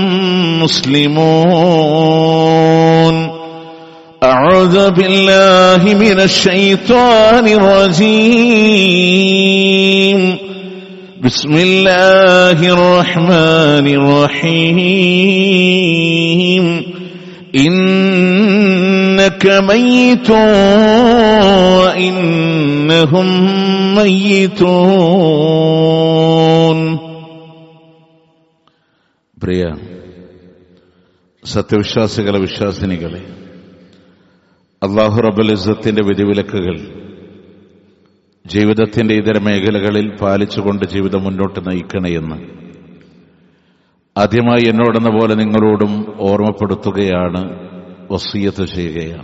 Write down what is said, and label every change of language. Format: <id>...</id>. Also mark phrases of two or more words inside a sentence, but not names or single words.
<ar>مسلمون أعوذ بالله من الشيطان الرجيم بسم الله الرحمن الرحيم إنك ميت وإنهم ميتون.</ar> <ml>പ്രിയ സത്യവിശ്വാസികളെ, വിശ്വാസിനികളെ, അല്ലാഹു റബ്ബുൽ ഇസ്സത്തിന്റെ വിധിവിലക്കുകൾ ജീവിതത്തിന്റെ ഇതര മേഖലകളിൽ പാലിച്ചുകൊണ്ട് ജീവിതം മുന്നോട്ട് നയിക്കണമെന്ന് ആദ്യമായി എന്നോടെന്ന പോലെ നിങ്ങളോടും ഓർമ്മപ്പെടുത്തുകയാണ്, വസിയ്യത്ത് ചെയ്യുകയാണ്.</ml>